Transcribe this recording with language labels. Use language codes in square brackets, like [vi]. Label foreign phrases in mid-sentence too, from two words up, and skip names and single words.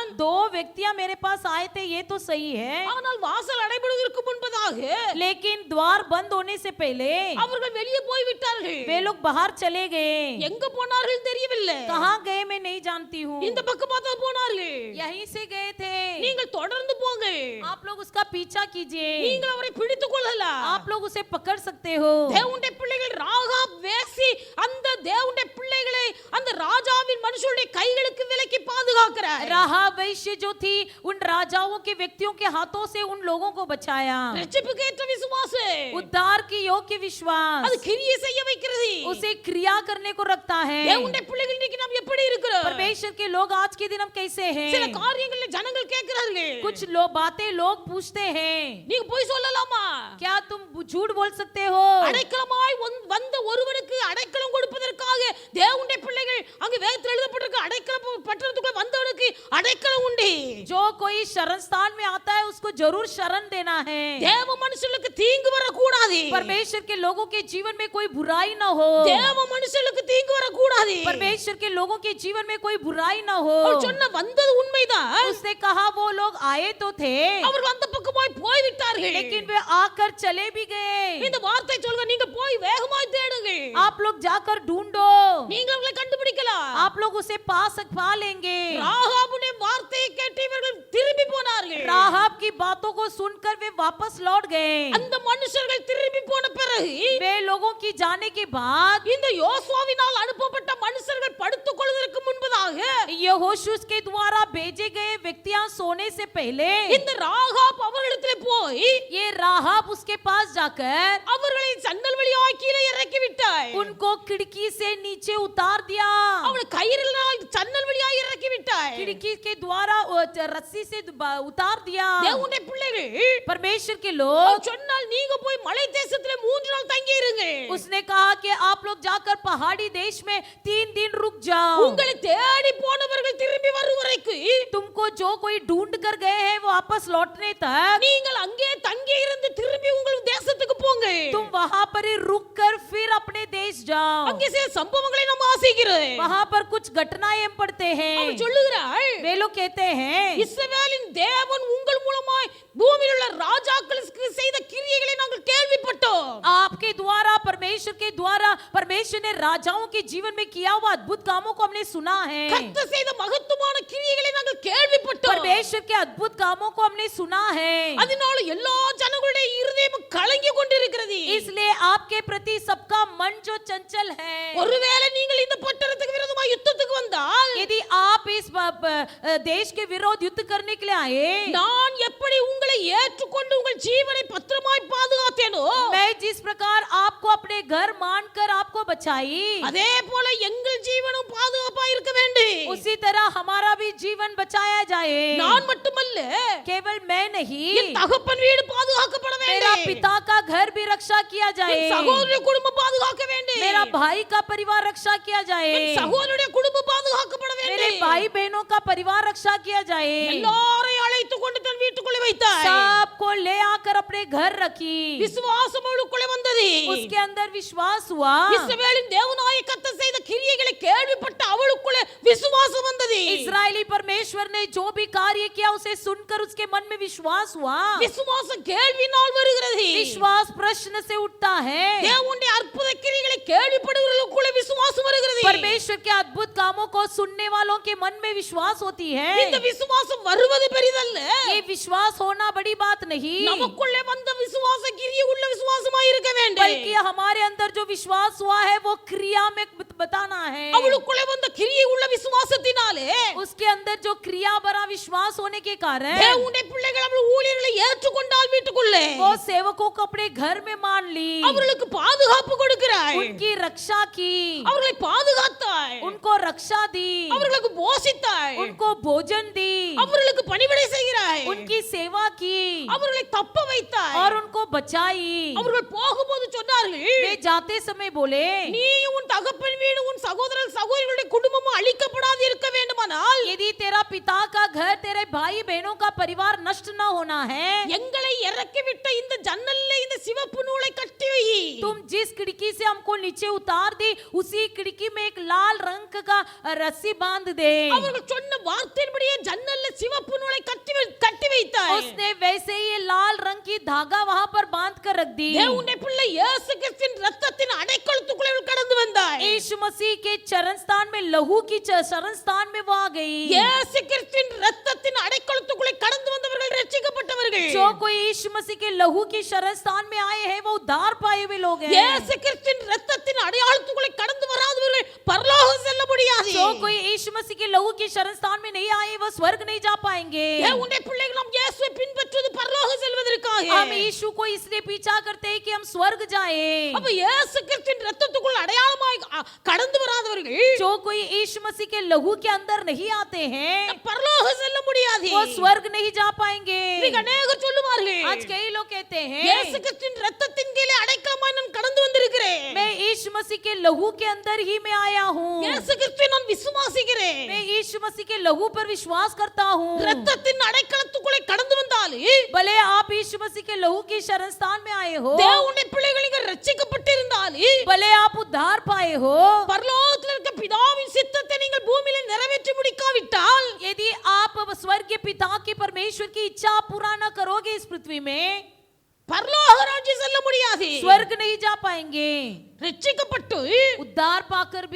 [hi] दो व्यक्तियां मेरे पास आए थे, ये तो सही है, [ta] ஆனால் வாசல் அடைபடுவதற்கு முன்பதாக [hi] लेकिन द्वार बंद होने से पहले [ta] அவர்கள் வெளியே போய் விட்டார்கள். [hi] वे लोग बाहर चले गए. [ta] எங்க போனார்கள் தெரியவில்லை. [hi] कहाँ गए मैं नहीं जानती हूँ. [ta] இந்த பக்கமா தான் போனார்கள். [hi] यहीं से गए थे. [ta] நீங்கள் தொடர்ந்து போங்க. [hi] आप लोग उसका पीछा कीजिए. [ta] நீங்கள் அவரை பிடித்துக் கொள்ளலாம். [hi] आप लोग उसे पकड़ सकते हो. [ta] தேவனுடைய பிள்ளைகள் ராகாப் வேசி அந்த தேவனுடைய பிள்ளைகளை அந்த ராஜாவின் மனுஷருடைய கைகளுக்கு விலக்கி பாதுகாக்கிறார். [hi] राहाब वैश्य जो थी उन राजाओं के व्यक्तियों के हाथों से उन लोगों को बचाया. [ta] ரட்சிப்புக்கு ஏற்ற விசுவாசம், [hi] उद्धार की योग्य विश्वास [ta] அது கிரியை செய்ய வைக்கிறது. [hi] उसे क्रिया करने को रखता है. [ta] தேவனுடைய பிள்ளைகள் இன்னைக்கு நாம் எப்படி இருக்கிறோம்? [hi] परमेश्वर के लोग आज के दिन हम कैसे हैं? [ta] சில காரியங்களை ஜனங்கள் கேட்கிறார்கள். [hi] कुछ बातें लोग पूछते हैं, [ta] நீங்க போய் சொல்லலாமா? [hi] क्या तुम झूठ बोल सकते हो? [ta] அடைக்கலமாய் வந்த ஒருவனுக்கு அடைக்கலம் கொடுப்பதற்காக தேவனுடைய பிள்ளைகள் அங்க வேதத்தில் எழுதப்பட்டிருக்கு, அடைக்கலம் பட்டணத்துக்குள்ள வந்தவனுக்கு அடைக்கலம் உண்டு. [hi] जो कोई शरण स्थान में आता है उसको जरूर शरण देना है. [ta] தேவ மனுஷனுக்கு தீங்கு வரக்கூடாது. [hi] परमेश्वर के लोगों के जीवन में कोई बुराई न हो. [ta] தேவ மனுஷனுக்கு தீங்கு வரக்கூடாது. [hi] परमेश्वर के लोगों के जीवन में कोई बुराई न हो. [ta] அவர் சொன்ன வந்தது உண்மைதான். [hi] उसने कहा वो लोग आए तो थे, [ta] அவர்கள் அந்த பக்கமாய் போய் விட்டார்கள். [hi] लेकिन वे आकर चले भी गए. [ta] இந்த வார்த்தை சொல்லுங்க, நீங்க போய் வேகமாய் தேடுங்க. [hi] आप लोग जाकर ढूंढो, [ta] நீங்க அவங்களை கண்டுபிடிக்கலாம். [hi] आप लोग उसे पा लेंगे. [ta] ராகாபுடைய வார்த்தையை கேட்டு இவர்கள் திரும்பி போனார்கள். [hi] राहाब की बातों को सुनकर वे वापस लौट गए. [ta] அந்த மனுஷர்கள் திரும்பி போன பிறகு [hi] वे लोगों की जाने के बाद [ta] இந்த யோசுவாவினால் அனுப்பப்பட்ட மனுஷர்கள் படுத்துக் கொள்வதற்கு முன்பதாக [hi] यहोशू के द्वारा भेजे गए व्यक्तियां सोने से पहले [ta] இந்த ராகாப் அவர்களிடத்தில் போய் [hi] ये राहाब उसके पास जाकर [ta] அவர்களை சன்னல் வழியாய் கீழே இறக்கி விட்டாய். [hi] उनको खिड़की से नीचे उतार दिया. [ta] அவளை கயிறினால் சன்னல் வழியாய் இறக்கி விட்டாய். [hi] खिड़की के द्वारा रस्सी से उतार दिया. [ta] தேவனுடைய பிள்ளைகள் [hi] परमेश्वर के लोग [ta] சொன்னால் நீங்க போய் மலை தேசத்திலே 3 நாள் தங்கி இருங்க. [hi] उसने कहा कि आप लोग जाकर पहाड़ी देश में 3 दिन रुक जाओ. [ta] உங்களை தேடி போனவர்கள் திரும்பி வரும் வரைக்கும் [hi] तुमको जो कोई ढूंढ कर गए हैं वो वापस लौटने तक [ta] நீங்கள் அங்கே தங்கி இருந்து திரும்பி உங்கள் தேசத்துக்கு போங்க. [hi] तुम वहां पर ही रुक कर फिर अपने देश जाओ. [ta] அங்கே சில சம்பவங்களை நாம் வாசிக்கிறோம். [hi] वहां पर कुछ घटनाएं हम पढ़ते हैं. [ta] அவன் சொல்லுகிறாள், [hi] वे लोग कहते हैं, [ta] இஸ்ரவேலின் தேவன் உங்கள் மூலமாய் பூமியில் உள்ள ராஜாக்களுக்கு செய்த கிரியைகளை நாங்கள் கேள்விப்பட்டோம். [hi] आपके द्वारा परमेश्वर ने राजाओं के जीवन में किया हुआ अद्भुत कामों को हमने सुना है. [ta] கர்த்தர் செய்த மகத்துவமான கிரியைகளை நாங்கள் கேள்விப்பட்டோம். [hi] परमेश्वर के अद्भुत कामों को हमने सुना है. [ta] அதனால எல்லா ஜனங்களுடைய இருதயம் கலங்கி கொண்டிருக்கிறது. [hi] इसलिए आपके प्रति सबका मन जो चंचल है, [ta] ஒருவேளை நீங்கள் இந்த பட்டணத்துக்கு விரோதமாக யுத்தத்துக்கு வந்தால், [hi] यदि आप इस देश के विरोध युद्ध करने के लिए आए, [ta] நான் எப்படி உங்களை ஏற்றுக்கொண்டு உங்கள் ஜீவனை பத்திரமாய் பாதுகாத்தேனோ, [hi] मैं जिस प्रकार आपको अपने घर मानकर आपको बचाई, [ta] அதே போல எங்கள் ஜீவனும் பாதுகாப்பாய் இருக்க வேண்டும். [hi] उसी तरह हमारा भी जीवन बचाया जाए. [ta] நான் மட்டுமல்ல, [hi] केवल मैं नहीं, [ta] என் தகப்பன் வீடு பாதுகாக்கப்பட [hi] मेरा [ta] வேண்டும். [hi] पिता का घर भी रक्षा किया जाए. [ta] என் சகோதரனுடைய குடும்பம் பாதுகாக்க வேண்டும். [hi] मेरा भाई का परिवार रक्षा किया जाए. [ta] என் சகோதரனுடைய குடும்பம் பாதுகாக்கப்பட [hi] मेरे [ta] வேண்டும். [hi] भाई बहनों का परिवार रक्षा किया जाए. [ta] எல்லாரையும் அழைத்து கொண்டு தன் வீட்டுக்குள்ளே வைத்தாய். [hi] सबको ले आकर अपने घर रखी. [ta] விசுவாசம் அவளுக்குள்ளே வந்தது. [hi] उसके अंदर विश्वास हुआ. [ta] இஸ்ரவேலின் தேவனாய கர்த்தர் செய்த கிரியைகளை கேள்விப்பட்ட அவளுக்குள்ளே விசுவாசம் வந்தது. [hi] इस्राएली परमेश्वर ने जो भी कार्य किया उसे सुनकर उसके मन में विश्वास हुआ. [ta] விசுவாசம் கேள்வினால் வருகிறது. [hi] विश्वास प्रश्न से उठता है. [ta] தேவனுடைய அற்புத கிரியைகளை கேள்விப்படுகிறவர்களுக்குள்ளே விசுவாசம் வருகிறது. [hi] परमेश्वर के अद्भुत कामों को सुनने वालों के मन में विश्वास होती है. [ta] இந்த விசுவாசம் வருவது பெரிதல்ல. [hi] ये विश्वास होना बड़ी बात नहीं, [ta] நமக்குள்ளே வந்த விசுவாச கிரியை உள்ள விசுவாசமாய் இருக்க வேண்டும். [hi] बल्कि हमारे अंदर जो विश्वास हुआ है वो क्रिया में बताना है। [ta] அவளுக்குள்ளே வந்த கிரியை உள்ள விசுவாசத்தினாலே [hi] उसके अंदर जो क्रिया भरा विश्वास होने के कारण [ta] தேவனுடைய பிள்ளைகள் அவர்கள் ஊழியர்களை ஏற்றுக்கொண்டால் வீட்டுக்குள்ளே [hi] वो सेवकों को अपने घर में मान ली, [ta] அவர்களுக்கு பாதுகாப்பு கொடுக்கிறாய், [hi] उनकी रक्षा की, [ta] அவர்களை பாதுகாத்தாய், [hi] उनको रक्षा दी, [ta] அவர்களுக்கு போஷித்தாய், [hi] उनको भोजन दी, [ta] அவர்களுக்கு பணிவிடை செய்கிறாய், [hi] उनकी सेवा की [ta] அவர்களை தப்ப வைத்தாய், [hi] और उनको बचाई। [ta] அவர்கள் போகும்போது சொன்னார்கள், [hi] वे जाते समय बोले, [ta] நீ உன் தகப்பன் வீடு உன் சகோதரர் சகோதரிகளுடைய குடும்பமும் அழிக்கப்படாது இருக்க வேண்டுமானால் [hi] यदि तेरा पिता का घर, तेरे भाई बहनों का परिवार नष्ट न होना है, [ta] எங்களை இறக்கி விட்ட இந்த ஜன்னல்ல இந்த சிவப்பு நூலை கட்டி வை. [hi] तुम जिस खिड़की से हमको नीचे उतार दी उसी खिड़की में एक लाल रंग का रस्सी बांध दे। [ta] அவர்கள் சொன்ன வார்த்தையின்படியே ஜன்னல்ல சிவப்பு நூலை கட்டி வைத்தாய். [hi] उसने वैसे ही ये लाल रंग की धागा वहां पर बांध कर रख दी। [ta] தேவனுடைய பிள்ளை இயேசு கிறிஸ்துவின் இரத்தத்தின் அடைக்கலத்துக்குள்ளே கடந்து வந்தாய். [hi] यीशु मसीह के चरण स्थान में, लहू की चरण स्थान में वो आ गई। [ta] இயேசு கிறிஸ்துவின் இரத்தத்தின் அடைக்கலத்துக்குள்ளே கடந்து வந்தவர்கள் ரட்சிக்கப்பட்டவர்கள். [hi] जो कोई यीशु मसीह के लहू की शरण स्थान में आए हैं वो उद्धार पाए हुए लोग हैं। [ta] இயேசு கிறிஸ்துவின் இரத்தத்தின் அடையாளத்துக்குள்ளே கடந்து வராதவர்கள் பரலோகம் செல்ல முடியாது. [hi] जो कोई यीशु मसीह के लहू के शरण स्थान में नहीं आए वो स्वर्ग नहीं जा पाएंगे। [ta] தேவனுடைய பிள்ளைகள் நாம் இயேசுவை பின்பற்றுவது பரலோகம் செல்வதற்காக. [hi] हम यीशु को इसलिए पीछा करते हैं कि हम स्वर्ग जाएं। [ta] அப்ப இயேசு கிறிஸ்துவின் இரத்தத்துக்குள் அடையாளமாய் கடந்து வராதவர்கள் [hi] जो कोई यीशु मसीह के लहू के अंदर नहीं आते हैं [ta] பரலோகம் செல்ல முடியாது. [hi] वो स्वर्ग नहीं जा पाएंगे। [ta] இன்னைக்கு அநேகர் சொல்லுவார்கள், [hi] आज कई लोग कहते हैं [ta] இயேசு கிறிஸ்துவின் இரத்தத்தின் கீழே அடைக்கலமாய் நான் கடந்து வந்திருக்கிறேன். [hi] मैं यीशु मसीह के लहू के अंदर ही मैं आया हूँ, [ta] இயேசு கிறிஸ்துவை நான் விசுவாசிக்கிறேன். [hi] मैं यीशु मसीह के लहू पर विश्वास करता हूँ। [ta] இரத்தத்தின் அடைக்கலத்துக்குள்ளே கடந்து வந்தாலே [hi] भले आप यीशु मसीह के लहू के शरण स्थान में आए हो, [ta] தேவனுடைய பிள்ளைகள் இங்க ரட்சிக்கப்பட்டிருந்தாலே [hi] भले आप उद्धार पाए हो, [ta] பரலோகத்தில் இருக்க பிதாவின் சித்தத்தை நீங்கள் பூமியில நிறைவேற்றி முடிக்காவிட்டால் [hi] यदि आप स्वर्गीय पिता की परमेश्वर की इच्छा पूरा न करोगे इस पृथ्वी में, [ta] பரலோக ராஜ்யம் செல்ல முடியாது. [hi] स्वर्ग नहीं जा पाएंगे। [ta] ரட்சிக்கப்பட்டு [hi] उद्धार पाकर भी